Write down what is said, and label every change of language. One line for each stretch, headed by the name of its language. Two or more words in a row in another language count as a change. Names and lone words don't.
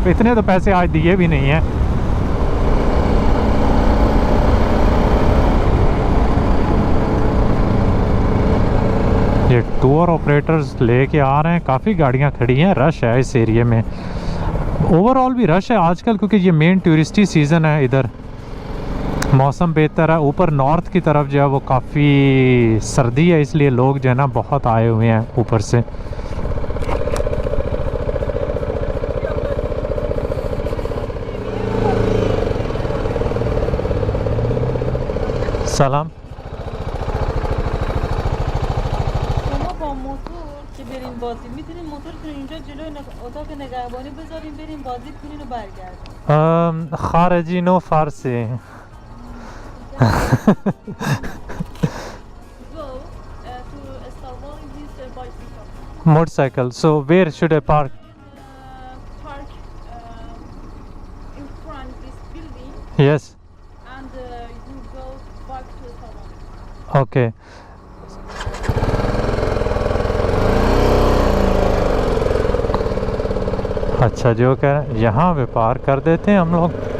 Hindi: इतने तो पैसे आज दिए भी नहीं हैं। ये
English: tour operators
Hindi: लेके आ रहे हैं, काफ़ी गाड़ियाँ खड़ी हैं, रश है इस एरिया में। ओवरऑल भी रश है आजकल, क्योंकि ये
English: main touristy season
Hindi: है इधर, मौसम बेहतर है। ऊपर नॉर्थ की तरफ जो है वो काफ़ी सर्दी है, इसलिए लोग जो है ना बहुत आए हुए हैं ऊपर से।
Persian: سلام. شما با موتور که بریم بازی میتونین موتورتون اینجا جلوی اتاق نگهبانی بذارین، بریم بازی کنین و برگردین. خارجی نو فارسی.
English: Go to Istanbul in this bicycle. Motorcycle. So where should I park? Park in front this building Yes. and you go back to Istanbul. Okay.
Hindi: अच्छा जो कह यहाँ पे पार कर देते हैं हम लोग।